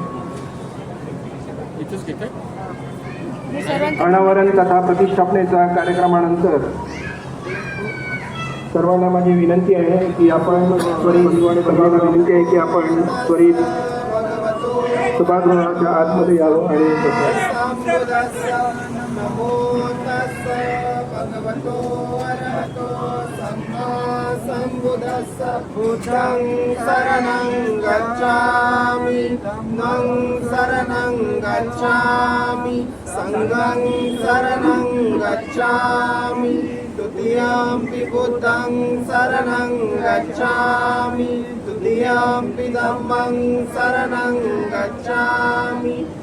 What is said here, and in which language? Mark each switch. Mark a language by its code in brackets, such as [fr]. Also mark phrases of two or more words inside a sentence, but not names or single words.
[mr] अनावरण तथा प्रतिष्ठापनेच्या कार्यक्रमानंतर सर्वांना माझी विनंती आहे की आपण त्वरित सभागृहाच्या आतमध्ये यावं आणि [pi] भगवतो अरहतो सम्मा सम्बुद्धस्स बुद्धं शरणं गच्छामि धम्मं शरणं गच्छामि संघं शरणं गच्छामि द्वितीयंपि बुद्धं शरणं गच्छामि तृतीयंपि धम्मं शरणं गच्छामि